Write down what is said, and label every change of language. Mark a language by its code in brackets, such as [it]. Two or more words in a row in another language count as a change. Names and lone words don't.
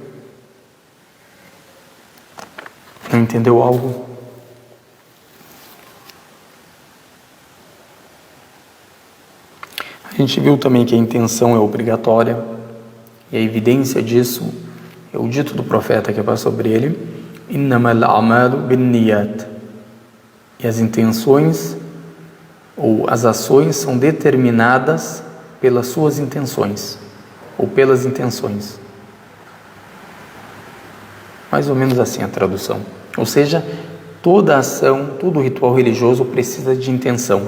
[pt] Não entendeu algo? A gente viu também que a intenção é obrigatória, e a evidência disso é o dito do profeta que é sobre ele: [ar] إنما الأعمال بالنيات. [pt] E as intenções ou as ações são determinadas pelas suas intenções ou pelas intenções. Mais ou menos assim a tradução. Ou seja, toda ação, todo ritual religioso precisa de intenção.